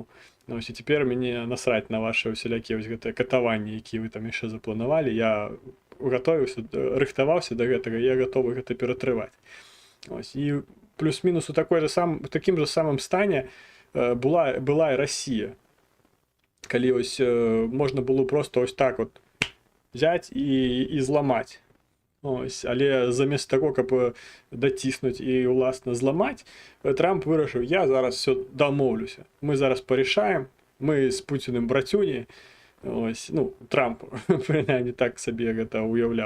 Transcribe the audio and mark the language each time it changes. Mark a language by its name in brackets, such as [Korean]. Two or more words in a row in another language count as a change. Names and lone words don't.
[Belarusian] Ось, і цяпер мяне насраць на ваши усялякія вось гэтыя катаванні, якія вы там яшчэ запланавалі. Я гатовіўся, рыхтаваўся да гэтага, я гатовы гэта ператрываць. Ось, і плюс-мінус у такім же самым стане была і Расія. Калі ось можна было просто ось так от взять і зламаць. Ось, але замест таго, каб даціснуць і уласна зламаць, Трамп вырашыў, я зараз все дамоўлюся. Мы зараз парішаем, мы з Пуціным брацюні. Ось, ну, Трамп, прынамсі, так сабе гэта уяўляў.